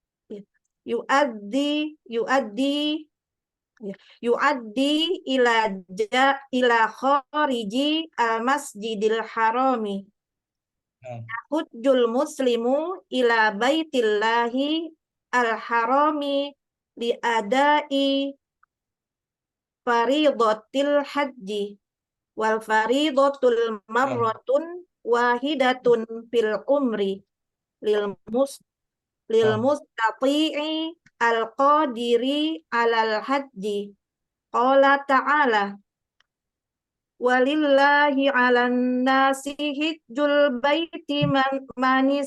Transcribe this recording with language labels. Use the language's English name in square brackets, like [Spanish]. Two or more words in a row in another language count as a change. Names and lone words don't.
[Arabic] إلى خارج المسجد الحرام يحج المسلم إلى بيت الله الحرام لأداء فريضة الحج والفريضة مرة واحدة في العمر للمستطيع القادر على الحج قال تعالى ولله على الناس حج البيت من